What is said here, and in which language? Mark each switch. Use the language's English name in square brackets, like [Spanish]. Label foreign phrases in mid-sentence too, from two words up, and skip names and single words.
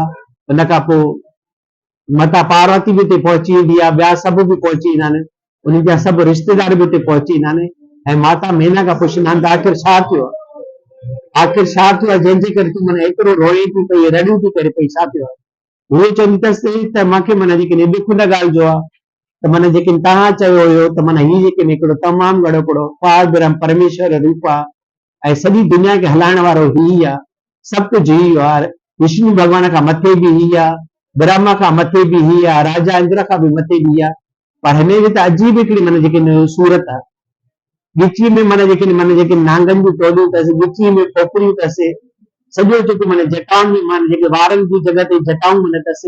[Sindhi] उन खां पोइ माता पार्वती बि उते पहुची वेंदी आहे, ॿिया सभु बि पहुची वेंदा आहिनि, उन्हनि जा सभु रिश्तेदार बि उते पहुची वेंदा आहिनि ऐं माता मेना खां पुछंदा आहिनि त आख़िर छा थियो आहे जंहिंजे करे तूं माना एतिरो रोए थी पई रड़ियूं थी करे पई, छा थियो आहे? उहे चवंदी अथसि त मूंखे माना जेके ॾुख न ॻाल्हि जो आहे त माना जेके तव्हां चयो हुयो त माना हीउ जेके हिकिड़ो तमामु घणो हिकिड़ो पार ब्रह्म परमेश्वर रूप आहे ऐं सॼी दुनिया खे हलाइण वारो ही आहे, सभु कुझु ही आहे, विष्णु भॻवान खां मथे बि ही आहे, ब्रह्मा खां मथे बि ही आहे, राजा इंद्र खां बि मथे बि आहे, पर हिन जी त अजीब हिकिड़ी माना जेके सूरत आहे। ॻिचीअ में माना जेके नांगनि जूं टोलियूं अथसि, ॻिचीअ में खोपड़ियूं अथसि, सॼो जेको माना जटाउनि में माना जेके वारनि जी जॻह ते जटाऊं माना अथसि,